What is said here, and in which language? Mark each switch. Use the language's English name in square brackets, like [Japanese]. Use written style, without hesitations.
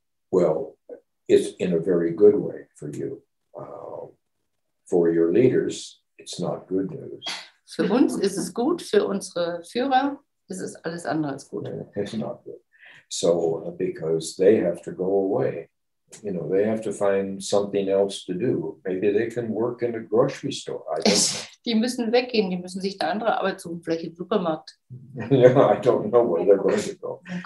[English] Well, it's in a very good way for you. For your leaders, it's not good news. [German] Für uns ist es gut, für unsere Führer ist es alles andere als gut. [English] It's not good. So, because they have to go away. They have to find something else to do. Maybe they can work in a grocery store. I don't know. [German] Die müssen weggehen, die müssen sich eine andere Arbeit suchen, vielleicht im Supermarkt. [English] Yeah, I don't know where they're going to go.